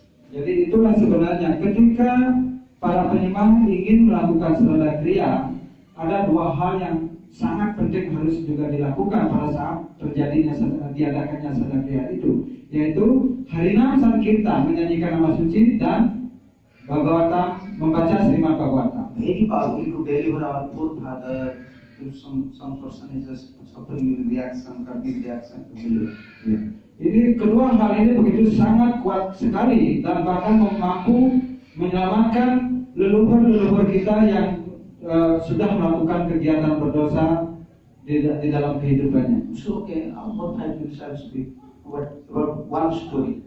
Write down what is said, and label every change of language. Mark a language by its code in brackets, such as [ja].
[id] Jadi itulah sebenarnya ketika para penyembah ingin melakukan Shraddha Kriya, ada dua hal yang sangat penting harus juga dilakukan pada saat terjadinya diadakannya Shraddha Kriya itu, yaitu Harinam Sankirtan, menyanyikan nama suci, dan Bhagavatam, membaca Srimad Bhagavatam. [en] Very powerful to deliver our poor father. If some person is just suffering with reaction, cardiac reaction, to believe. [id] Ya. Ini kedua hal ini begitu sangat kuat sekali, dan bahkan mampu menyelamatkan leluhur-leluhur kita yang sudah melakukan kegiatan berdosa di dalam kehidupannya. [en] So okay, about 5 minutes I will speak about one story.